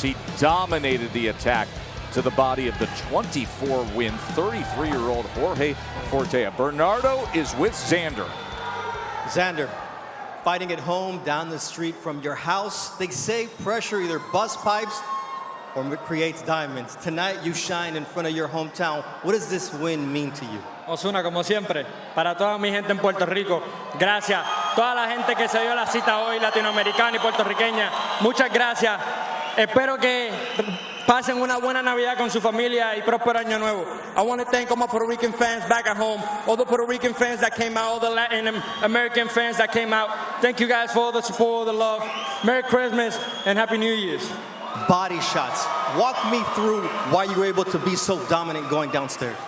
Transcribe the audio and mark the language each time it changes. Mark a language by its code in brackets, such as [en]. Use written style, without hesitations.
[en] He dominated the attack to the body of the 24-win 33-year-old Jorge Fortia. Bernardo is with Xander. Xander, fighting at home down the street from your house. They say pressure either busts pipes or creates diamonds. Tonight you shine in front of your hometown. What does this win mean to you? [es] Osuna, como siempre, para toda mi gente en Puerto Rico, gracias. Toda la gente que se dio la cita hoy, latinoamericana y puertorriqueña, muchas gracias. Espero que pasen una buena Navidad con su familia y próspero año nuevo. [en] I want to thank all my Puerto Rican fans back at home, all the Puerto Rican fans that came out, all the Latin American fans that came out. Thank you guys for all the support, all the love. Merry Christmas and Happy New Year's. Body shots. Walk me through why you were able to be so dominant going downstairs.